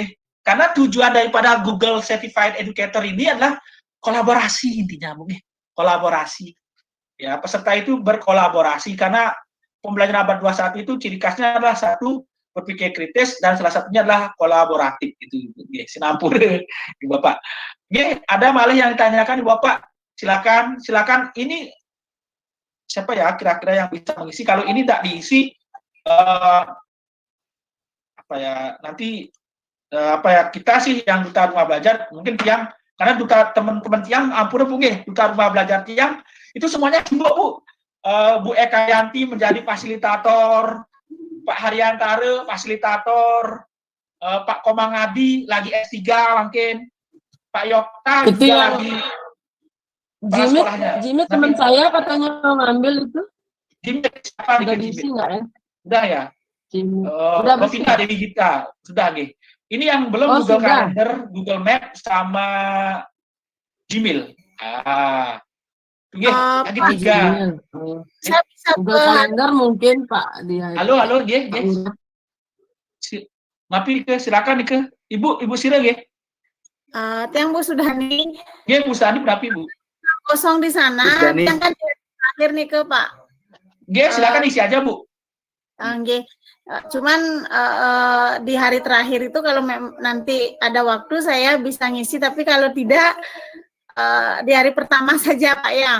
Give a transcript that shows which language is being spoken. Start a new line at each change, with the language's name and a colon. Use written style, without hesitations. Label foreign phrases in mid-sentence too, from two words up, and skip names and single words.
Indonesian: Karena tujuan daripada Google Certified Educator ini adalah kolaborasi intinya, Bu. Nggih. Kolaborasi. Ya, peserta itu berkolaborasi karena pembelajaran abad 21 itu ciri khasnya adalah satu berpikir kritis dan salah satunya adalah kolaboratif itu.
Balinese: Nggih, sinampura
Indonesian: Ibu Bapak. Nggih, ada malah yang ditanyakan Ibu Bapak. Silakan ini siapa ya kira-kira yang bisa mengisi? Kalau ini tidak diisi apa ya nanti apa ya kita sih yang duta rumah belajar mungkin tiang karena duta teman-teman
Balinese: tiang ampun
Indonesian: Bu nggih, duta rumah belajar tiang itu semuanya sibuk Bu. Bu Eka Yanti menjadi fasilitator, Pak Haryantara fasilitator, Pak Komang Adi lagi S3 mungkin, Pak Yokta Itu juga yang lagi Jimmy teman saya katanya mau ngambil itu. Jimmy siapa Udah nih diisi Jimmy? nggak ya? Udah ya? Jimmy. Udah Rofina Dewi Gita, sudah nih. Ini yang belum Oh, Google sudah. Calendar, Google Map sama Gmail. Lagi Pak, 3. saya bisa Google Calendar mungkin Pak dia. Halo, nggih. Mapi silakan nih ke Ibu Sira nggih. Tiang Bu Sudani Nggih Bu Sani berapa Ibu? kosong di sana, Bu Sudani. yang kan terakhir nih ke Pak. Nggih, silakan isi aja Bu. Nggih. Cuman di hari terakhir itu kalau nanti ada waktu saya bisa ngisi, tapi kalau tidak di hari pertama saja Pak ya.